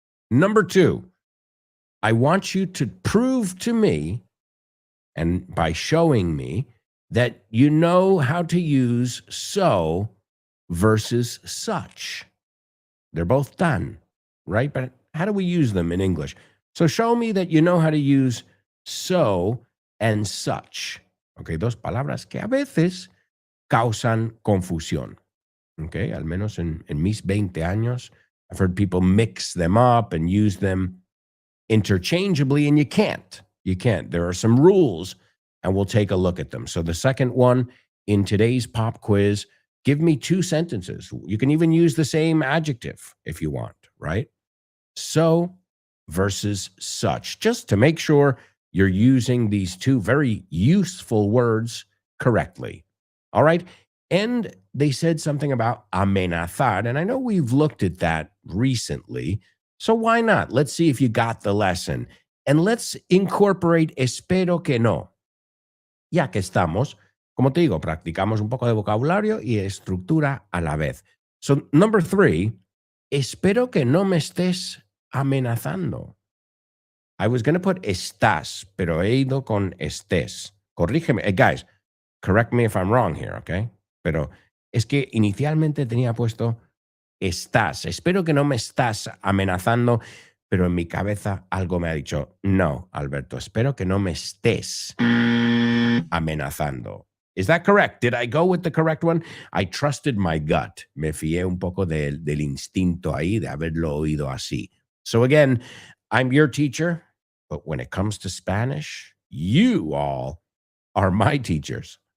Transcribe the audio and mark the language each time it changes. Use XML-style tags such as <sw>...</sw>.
<en>Number 2, I want you to prove to me, and by showing me, that you know how to use so versus such. They're both tan, right? But how do we use them in English? So show me that you know how to use so and such.</en> <es>Okay, dos palabras que a veces causan confusión.</es> <en>Okay,</en> <es>al menos en mis 20 años,</es> <en>I've heard people mix them up and use them interchangeably, and you can't. You can't. There are some rules, and we'll take a look at them. So the second one in today's pop quiz, give me 2 sentences. You can even use the same adjective if you want, right? So versus such, just to make sure you're using these 2 very useful words correctly. All right? And they said something about amenazar, and I know we've looked at that recently, so why not? Let's see if you got the lesson. And let's incorporate</en> <es>espero que no. Ya que estamos, como te digo, practicamos un poco de vocabulario y estructura a la vez.</es> <en>So number 3,</en> <es>espero que no me estés amenazando.</es> <en>I was going to put</en> <es>estás, pero he ido con estés. Corrígeme.</es> <en>Guys, correct me if I'm wrong here, okay?</en> <es>Pero es que inicialmente tenía puesto estás. Espero que no me estás amenazando, pero en mi cabeza algo me ha dicho, no, Alberto, espero que no me estés amenazando.</es> <en>Is that correct? Did I go with the correct one? I trusted my gut.</en> <es>Me fié un poco del instinto ahí de haberlo oído así.</es> <en>So again, I'm your teacher, but when it comes to Spanish, you all are my teachers.</en>